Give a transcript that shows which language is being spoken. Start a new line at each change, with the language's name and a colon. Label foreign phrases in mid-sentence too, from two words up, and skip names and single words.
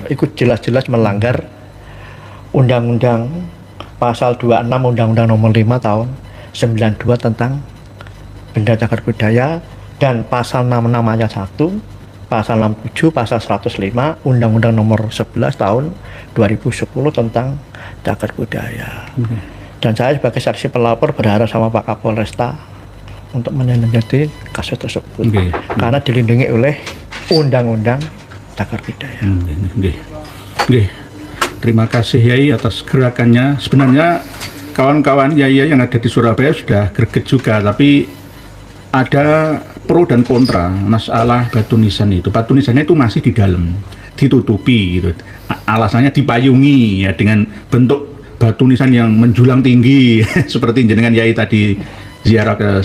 Indonesian: Itu jelas-jelas melanggar Undang-Undang pasal 26 Undang-Undang Nomor 5 tahun 92 tentang benda cagar budaya dan pasal 66 ayat 1, pasal 67, pasal 105 Undang-Undang Nomor 11 tahun 2010 tentang cagar budaya. Dan saya sebagai saksi pelapor berharap sama Pak Kapolresta untuk menindaklanjuti kasus tersebut. Nggih. Karena dilindungi oleh Undang-Undang cagar budaya.
Javanese: Nggih. Nggih.
Indonesian: Terima kasih Yai atas gerakannya. Sebenarnya kawan-kawan Yai yang ada di Surabaya sudah greget juga, tapi ada pro dan kontra masalah batu nisan itu. Batu nisannya itu masih di dalam, ditutupi gitu. Alasannya dipayungi ya dengan bentuk batu nisan yang menjulang tinggi seperti jenengan Yai tadi ziarah ke saya.